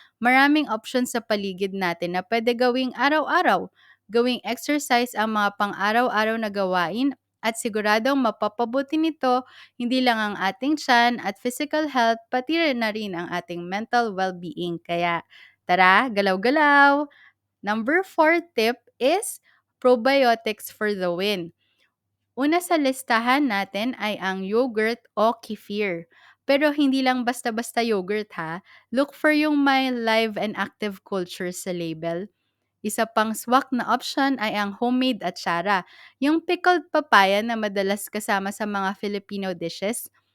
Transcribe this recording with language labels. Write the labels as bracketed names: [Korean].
[Filipino] Maraming options sa paligid natin na pwede gawing araw-araw. Gawing exercise ang mga pang-araw-araw na gawain at siguradong mapapabuti nito hindi lang ang ating tiyan at physical health, pati rin na rin ang ating mental well-being. Kaya tara, galaw-galaw! [English] Number 4 tip is probiotics for the win. [Filipino] Una sa listahan natin ay ang yogurt o kefir. Pero hindi lang basta-basta yogurt ha. Look for yung may live and active culture sa label. Isa pang swak na option ay ang homemade atsara, yung pickled papaya na madalas kasama sa mga Filipino dishes.